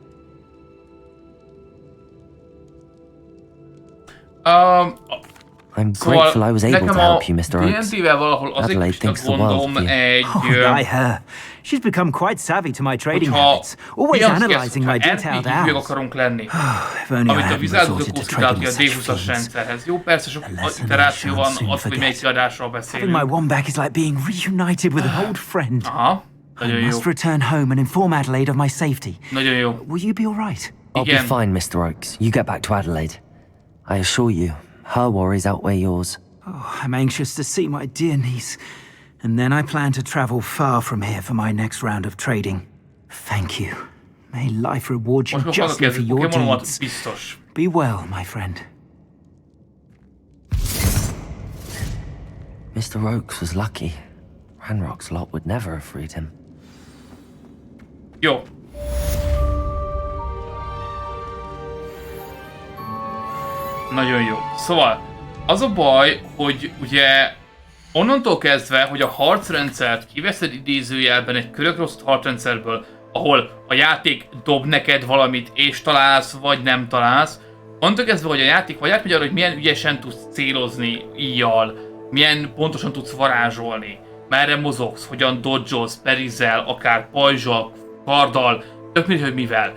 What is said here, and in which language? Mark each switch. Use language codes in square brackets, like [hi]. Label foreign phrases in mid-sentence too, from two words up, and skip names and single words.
[en] I'm grateful I was able to help you, Mr. Oakes. Adelaide thinks the world of you. By her. She's become quite savvy to my trading habits, always analyzing my detailed hours. If only I hadn't resorted to trading such things. [hu] Jó, persze sok iteráció van, az, hogy melyik kiadásról beszélünk. [en] Having my wand back is like being reunited with an old friend. [hu] Nagyon [en] I [hu] jó. [en] must return home and inform Adelaide of my safety. [hu] Nagyon jó. [en] Will you be all right? I'll be fine, Mr. Oakes. You get back to Adelaide. I assure you, her worries outweigh yours. Oh, I'm anxious to see my dear niece. And then I plan to travel far from here for my next round of trading. Thank you. May life reward you justly for your deeds. Be well, my friend. Mr. Oakes was lucky. Ranrock's lot would never have freed him. [hu] Jó. Nagyon jó. Szóval, az a baj, hogy ugye onnantól kezdve, hogy a harcrendszert kiveszed idézőjelben egy körökre osztott harcrendszerből, ahol a játék dob neked valamit és találsz, vagy nem találsz, onnantól kezdve, hogy a játék vagy átmegy arra, hogy milyen ügyesen tudsz célozni íjjal, milyen pontosan tudsz varázsolni, merre mozogsz, hogyan dodge-olsz, perizel, akár pajzsal, karddal, tök mindegy, hogy mivel.